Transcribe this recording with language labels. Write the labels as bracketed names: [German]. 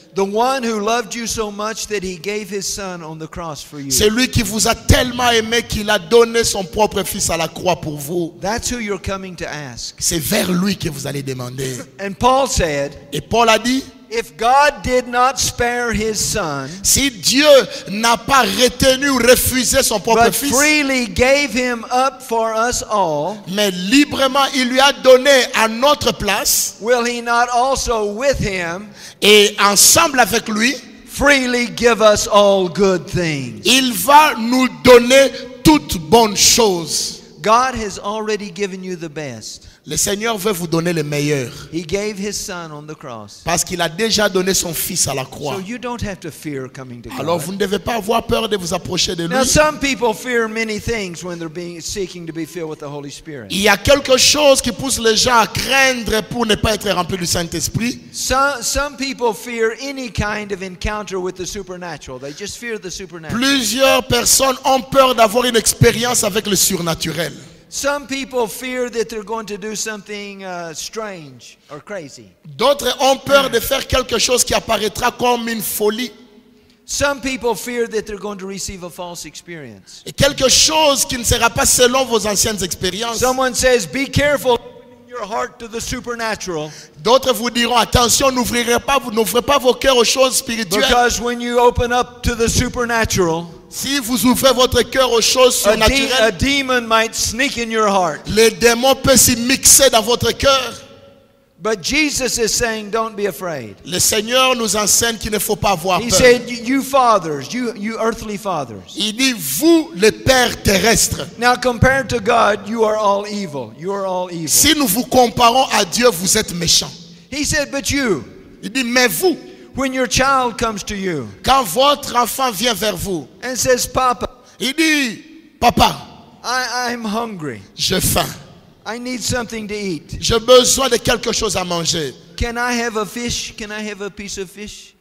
[English] The one who loved you so much that he gave his son on the cross for you. [French] C'est lui qui vous a tellement aimé qu'il a donné son propre fils à la croix pour vous. [English] That's who you're coming to ask. [French] C'est vers lui que vous allez demander. [English] And Paul said, [French] Et Paul a dit, [English] if God did not spare his son, [French] si Dieu n'a pas retenu ou refusé son propre [English] but [French] fils, [English] freely gave him up for us all, [French] mais librement il lui a donné à notre place, [English] will he not also with him [French] et ensemble avec lui, [English] freely give us all good things? [French] il va nous donner toutes bonnes choses. [English] God has already given you the best. [French] Le Seigneur veut vous donner le meilleur. [English] He gave his son on the cross. [French] Parce qu'il a déjà donné son fils à la croix. [English] So you don't have to fear coming to [French] Alors [English] God. [French] vous ne devez pas avoir peur de vous approcher de lui. [English] Now some people fear many things when they're seeking to be filled with the Holy Spirit. [French] Il y a quelque chose qui pousse les gens à craindre pour ne pas être remplis du Saint-Esprit. [English] Some people fear any kind of encounter with the supernatural. They just fear the supernatural. [French] Plusieurs personnes ont peur d'avoir une expérience avec le surnaturel. [English] Some people fear that they're going to do something strange or crazy. [French] D'autres ont peur de faire quelque chose qui apparaîtra comme une folie. [English] Some people fear that they're going to receive a false experience. [French] Et quelque chose qui ne sera pas selon vos anciennes expériences. [English] Someone says, be careful opening your heart to the supernatural, [French] D'autres vous diront, attention, n'ouvrez pas vos cœurs aux choses spirituelles. [English] because when you open up to the supernatural, [French] Si vous ouvrez votre cœur aux choses [English] a [French] surnaturelles, [English] demon might sneak in your heart. [French] les démons peuvent s'y mixer dans votre cœur. [English] But Jesus is saying, don't be afraid. [French] Le Seigneur nous enseigne qu'il ne faut pas avoir [English] He [French] peur. [English] said, you fathers, you earthly fathers. [French] Il dit, vous, les pères terrestres, [English] Now compared to God, you are all evil. You are all evil. [French] si nous vous comparons à Dieu, vous êtes méchants. [English] He said, but you, [French] Il dit, mais vous, [English] when your child comes to you [French] quand votre enfant vient vers vous, [English] and says, Papa, [French] il dit, papa, [English] I'm hungry. [French] j'ai faim. [English] I need something to eat. [French] J'ai besoin de quelque chose à manger. [English] Can I have a fish? Can I have a piece of fish?